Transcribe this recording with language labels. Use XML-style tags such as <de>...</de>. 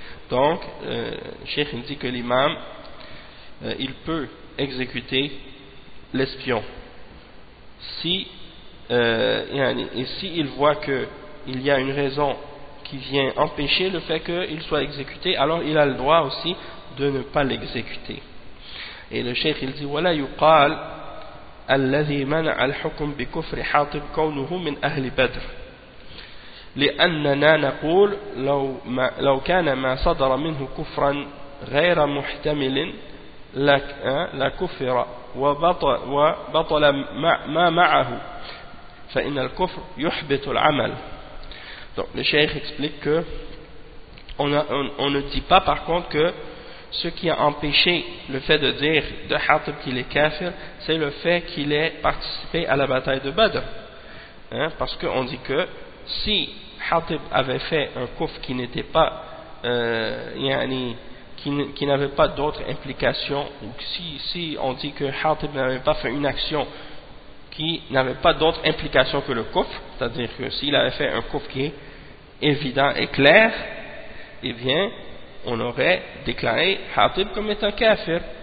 <fr>Donc Cheikh dit que l'imam il peut exécuter l'espion si il voit que il y a une raison qui vient empêcher le fait qu'il soit exécuté, alors il a le droit aussi de ne pas l'exécuter. Et le Cheikh il dit voilà</fr> <ar>yuqal الذي منع الحكم بكفر حاطب كونه من أهل بدر لأننا نقول لو كان ما صدر منه كفرا غير محتمل لكفر وبطل ما معه فإن الكفر يحبط العمل.</ar> <fr>Donc le cheikh explique que on ne dit pas par contre que ce qui a empêché le fait de dire de Hatib qu'il est kafir, c'est le fait qu'il ait participé à la bataille de Badr. Parce qu'on dit que si Hatib avait fait un kufr qui n'était pas, qui n'avait pas d'autres implications, ou si on dit que Hatib n'avait pas fait une action qui n'avait pas d'autres implications que le kufr, c'est-à-dire que s'il avait fait un kufr qui est évident et clair, eh bien, on aurait déclaré Hatib comme étant kafir.</fr>